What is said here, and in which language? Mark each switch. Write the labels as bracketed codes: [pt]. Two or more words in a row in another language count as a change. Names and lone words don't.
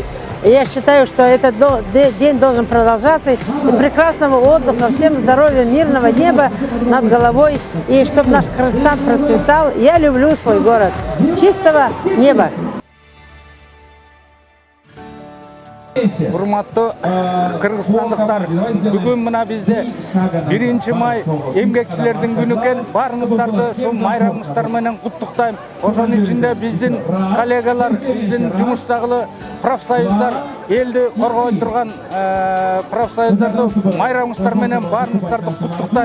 [ru] И я считаю, что этот день должен продолжаться. И прекрасного отдыха, всем здоровья, мирного неба над головой. И чтобы наш Кыргызстан процветал. Я люблю свой город. Чистого неба. [ky] Урматтуу кыргызстандыктар, бүгүн мына бизде 1 май эмгекчилердин күнү экен. Баарыңыздарды ушул майрамыңыздар менен куттуктайм. Ошонун ичинде биздин коллегалар, биздин жумуштагы профсоюздар, элди коргой турган профсоюздарды майрамыңыздар менен баарыңыздарды куттуктайм.